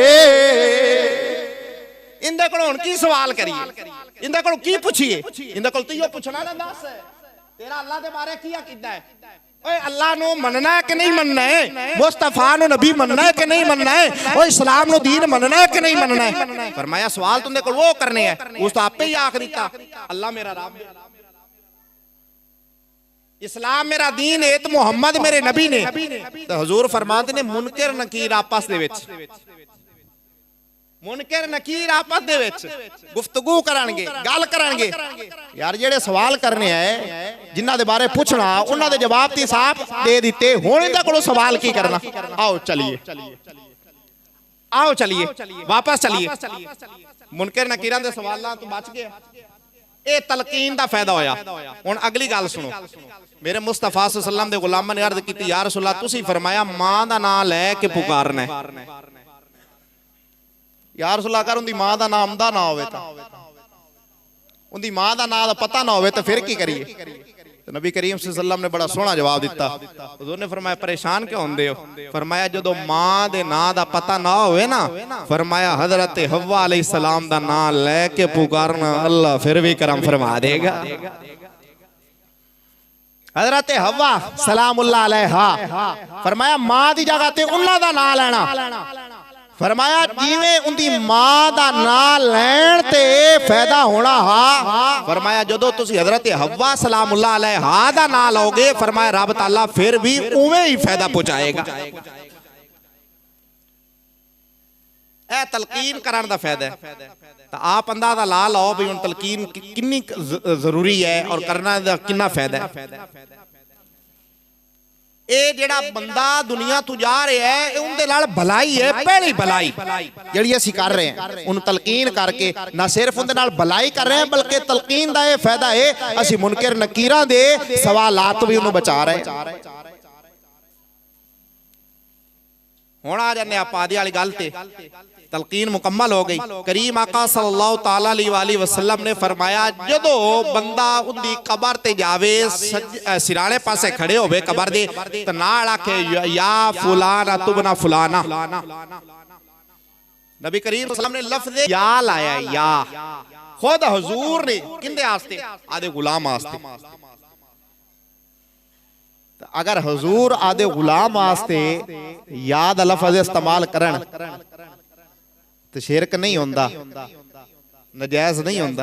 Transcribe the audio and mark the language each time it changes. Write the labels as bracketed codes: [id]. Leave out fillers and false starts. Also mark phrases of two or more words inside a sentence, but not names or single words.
[pa] ਇੰਦੇ ਕੋਲੋਂ ਕੀ ਸਵਾਲ ਕਰੀਏ, ਇੰਦੇ ਕੋਲੋਂ ਕੀ ਪੁੱਛੀਏ, ਇੰਦੇ ਕੋਲੋਂ ਤੋ ਯੋ ਪੁੱਛਣਾ ਨਾ ਦੱਸ ਤੇਰਾ ਅੱਲ੍ਹਾ ਦੇ ਬਾਰੇ ਕੀ ਕਿੱਦਾਂ ਹੈ, ਓਏ ਅੱਲ੍ਹਾ ਨੂੰ ਮੰਨਣਾ ਹੈ ਕਿ ਨਹੀਂ ਮੰਨਣਾ ਹੈ, ਮੁਸਤਫ਼ਾ ਨੂੰ ਨਬੀ ਮੰਨਣਾ ਹੈ ਕਿ ਨਹੀਂ ਮੰਨਣਾ ਹੈ, ਓਏ ਇਸਲਾਮ ਨੂੰ ਦੀਨ ਮੰਨਣਾ ਹੈ ਕਿ ਨਹੀਂ ਮੰਨਣਾ ਹੈ। ਫ਼ਰਮਾਇਆ ਸਵਾਲ ਤੁੰਦੇ ਕੋਲ ਉਹ ਕਰਨੇ ਹੈਂ, ਉਸ ਤੋਂ ਆਪੇ ਹੀ ਆਖ ਦਿੱਤਾ ਅੱਲ੍ਹਾ ਮੇਰਾ ਰੱਬ ਹੈ, ਇਸਲਾਮ ਮੇਰਾ ਦੀਨ ਹੈ, ਤੋ ਮੁਹੰਮਦ ਮੇਰੇ ਨਬੀ ਨੇ। ਤੋ ਹਜ਼ੂਰ ਫ਼ਰਮਾਉਂਦੇ ਨੇ ਮੁਨਕਰ ਨਕੀਰ ਆਪਸ ਦੇ ਵਿੱਚ, ਮੁਨਕਰ ਨਕੀਰ ਆਪਸ ਦੇ ਵਿੱਚ ਗੁਫ਼ਤਗੂ ਕਰਨਗੇ, ਗੱਲ ਕਰਨਗੇ। ਯਾਰ ਜਿਹੜੇ ਸਵਾਲ ਕਰਨੇ ਹੈਂ ਜਿਨ੍ਹਾਂ ਦੇ ਬਾਰੇ ਪੁੱਛਣਾ ਉਨ੍ਹਾਂ ਦੇ ਜਵਾਬ ਤੀ ਸਾਫ਼ ਦੇ ਦਿੱਤੇ, ਹੁਣ ਇਹਦੇ ਕੋਲੋਂ ਸਵਾਲ ਕੀ ਕਰਨਾ। ਆਓ ਚੱਲੀਏ, ਆਓ ਚੱਲੀਏ, ਵਾਪਸ ਚੱਲੀਏ। ਮੁਨਕਰ ਨਕੀਰਾਂ ਦੇ ਸਵਾਲਾਂ ਤੋਂ ਬਚ ਗਏ, ਏ ਤਲਕੀਨ ਦਾ ਫ਼ਾਇਦਾ ਹੋਇਆ। ਹੁਣ ਅਗਲੀ ਗੱਲ ਸੁਣੋ, ਮੇਰੇ ਮੁਸਤਫ਼ਾ [ar] صلى الله عليه وسلم [pa] ਦੇ ਗ਼ੁਲਾਮਾਂ ਨੇ ਅਰਜ਼ ਕੀਤੀ [ar] يا رسول الله [pa] ਤੁਸੀਂ ਫ਼ਰਮਾਇਆ ਮਾਂ ਦਾ ਨਾਮ ਲੈ ਕੇ ਪੁਕਾਰਨਾ ਹੈ। [ar] يا رسول الله [pa] ਕਰ ਉਂਦੀ ਮਾਂ ਦਾ ਨਾਮ ਦਾ ਨਾ ਹੋਵੇ ਤਾਂ [ur] ان کی ماں کا نام کا پتا نہ ہو تو پھر [pa] ਕੀ ਕਰੀਏ। ਤੋ ਨਬੀ ਕਰੀਮ [ar] صلى الله عليه وسلم [pa] ਨੇ ਬੜਾ ਸੋਹਣਾ ਜਵਾਬ ਦਿੱਤਾ। ਹਜ਼ੂਰ ਨੇ ਫ਼ਰਮਾਇਆ ਪਰੇਸ਼ਾਨ ਕਿਉਂ ਹੁੰਦੇ ਹੋ? ਫ਼ਰਮਾਇਆ ਜੋ ਮਾਂ ਦੇ ਨਾਮ ਕਾ ਪਤਾ ਨਾ ਹੋਵੇ ਨਾ, ਫ਼ਰਮਾਇਆ ਹਜ਼ਰਤ ਹੱਵਾ ਅਲੈਹਿੱਸਲਾਮ ਦਾ ਨਾਮ ਲੈ ਕੇ ਪੁਕਾਰਨਾ, ਅੱਲ੍ਹਾ ਫਿਰ ਭੀ ਕਰਮ ਫ਼ਰਮਾ ਦੇਗਾ। ਹਜ਼ਰਤ ਹੱਵਾ [ar] سلام الله عليها, [pa] ਫ਼ਰਮਾਇਆ ਮਾਂ ਦੀ ਜਗ੍ਹਾ ਤੇ ਉਨ੍ਹਾਂ ਦਾ ਨਾਮ ਲੈਣਾ। ਫ਼ਰਮਾਇਆ ਜਿਵੇਂ ਉਨ੍ਹਾਂ ਦੀ ਮਾਂ ਦਾ ਨਾਮ ਲੈਣ ਤੇ ਫ਼ਾਇਦਾ ਹੋਣਾ ਹਾ, ਫ਼ਰਮਾਇਆ ਜਦੋਂ ਤੁਸੀਂ ਹਜ਼ਰਤ ਹੱਵਾ [ar] سلام الله عليها [pa] ਦਾ ਨਾਮ ਲਓਗੇ, ਫ਼ਰਮਾਇਆ ਰੱਬ ਤਾਲਾ ਫਿਰ ਭੀ ਉਵੇਂ ਹੀ ਫ਼ਾਇਦਾ ਪਹੁੰਚਾਏਗਾ। ਏ ਤਲਕੀਨ ਕਰਨ ਦਾ ਫ਼ਾਇਦਾ ਹੈ। ਤੋ ਆਪ ਅੰਦਾਜ਼ਾ ਲਾ ਲੋ ਭੀ ਹੁਣ ਤਲਕੀਨ ਕਿੰਨੀ ਜ਼ਰੂਰੀ ਹੈ ਔਰ ਕਰਨਾ ਦਾ ਕਿੰਨਾ ਫ਼ਾਇਦਾ ਹੈ। ਇਹ ਜਿਹੜਾ ਬੰਦਾ ਦੁਨੀਆ ਤੋਂ ਜਾ ਰਿਹਾ ਹੈ ਉਹਦੇ ਨਾਲ ਭਲਾਈ ਹੈ, ਪਹਿਲੀ ਭਲਾਈ ਜਿਹੜੀ ਅਸੀਂ ਕਰ ਰਹੇ ਹਾਂ ਉਹਨੂੰ ਤਲਕੀਨ ਕਰਕੇ ਨਾ ਸਿਰਫ ਉਹਦੇ ਨਾਲ ਭਲਾਈ ਕਰ ਰਹੇ ਹਾਂ ਬਲਕਿ ਤਲਕੀਨ ਦਾ ਇਹ ਫਾਇਦਾ ਹੈ ਅਸੀਂ ਮੁਨਕਰ ਨਕੀਰਾਂ ਦੇ ਸਵਾਲਾਤ ਤੋਂ ਵੀ ਉਹਨੂੰ ਬਚਾ ਰਹੇ ਹਾਂ। ਹੁਣ ਆ ਜਾਂਦੇ ਆਪਾਂ ਆਦੀ ਵਾਲੀ ਗੱਲ ਤੇ। ਤਲਕੀਨ ਮੁਕੰਮਲ ਹੋ ਗਈ। ਕਰੀਮ ਆਕਾ [ar] صلى الله تعالى عليه وسلم [pa] ਨੇ ਫ਼ਰਮਾਇਆ ਜਦੋਂ ਬੰਦਾ ਉਨ੍ਹਾਂ ਦੀ ਕਬਰ ਤੇ ਜਾਵੇ ਸਿਰਹਾਣੇ ਪਾਸੇ ਖੜ੍ਹੇ ਹੋਵੇ ਕਬਰ ਦੇ ਤੇ ਨਾਲ ਆਖੇ [ar] يا فلانة تبنا فلانة. [pa] ਨਬੀ ਕਰੀਮ [ar] صلى الله عليه وسلم [pa] ਨੇ ਲਫ਼ਜ਼ ਯਾ ਲਾਇਆ, ਯਾ ਖ਼ੁਦ ਹਜ਼ੂਰ ਨੇ ਕਿੰਦੇ ਵਾਸਤੇ? ਆਦੇ ਗ਼ੁਲਾਮ ਵਾਸਤੇ। ਅਗਰ ਹਜ਼ੂਰ ਆਦੇ ਗ਼ੁਲਾਮ ਵਾਸਤੇ ਯਾ ਦਾ ਲਫ਼ਜ਼ ਇਸਤੇਮਾਲ ਕਰਨ ਤੋ ਸ਼ਿਰਕ ਨਹੀਂ ਹੁੰਦਾ, ਨਾਜਾਇਜ਼ ਨਹੀਂ ਹੁੰਦਾ।